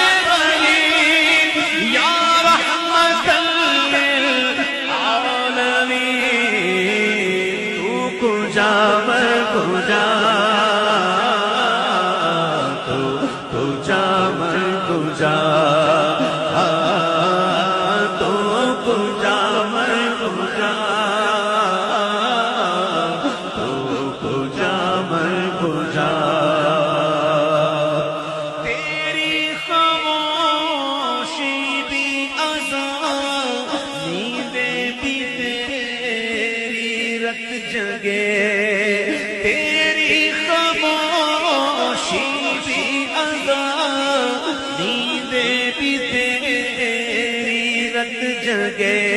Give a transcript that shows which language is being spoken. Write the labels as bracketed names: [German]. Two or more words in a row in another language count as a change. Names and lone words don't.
[Urdu] بری [Arabic] یا رحمت للعالمین [Urdu] تو کجا میں کجا تو کجا میں کجا تو کجا میں کجا تو کجا میں کجا تیری خاموشی بھی اذان نیندیں بھی تیری رت جگے تیری خاموشی بھی اذان نیندیں بھی تیری رت جگے